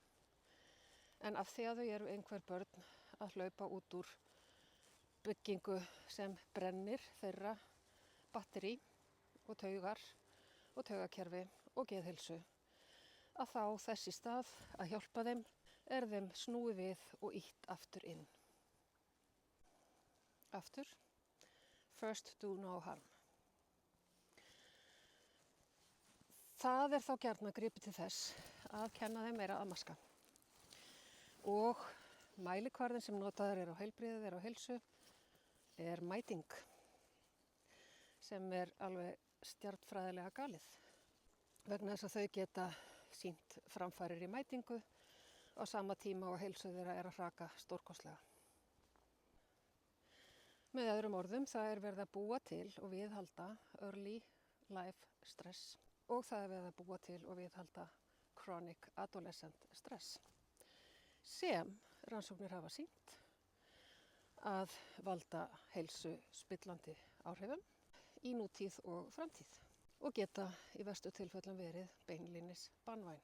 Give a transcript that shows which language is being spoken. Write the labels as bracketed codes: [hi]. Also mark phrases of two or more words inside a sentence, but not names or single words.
[is] En af því að þau eru einhver börn að hlaupa út úr byggingu sem brennir þeirra batteri og taugar og taugakerfi og geðheilsu, að þá þess í stað að hjálpa þeim er þeim snúið við og ýtt aftur inn. Aftur, [en] first do no harm. [is] Það er þá gjarnan gripið til þess að kenna þeim meira að maska. Og mælikvarðinn sem notaður er á heilbrigði þeirra og heilsu er mæting, sem er alveg stjarnfræðilega galið. Vegna þess að þau geta sýnt framfarir í mætingu á sama tíma og heilsu þeirra er að hraka stórkostlega. Með öðrum orðum, það er verið að búa til og viðhalda [en] early life stress. [is] Og það er verið að búa til og viðhalda [en] chronic adolescent stress [is] sem rannsóknir hafa sýnt að valda heilsu spillandi áhrifum í nútíð og framtíð og geta í verstu tilfellum verið beinlínis banvæn.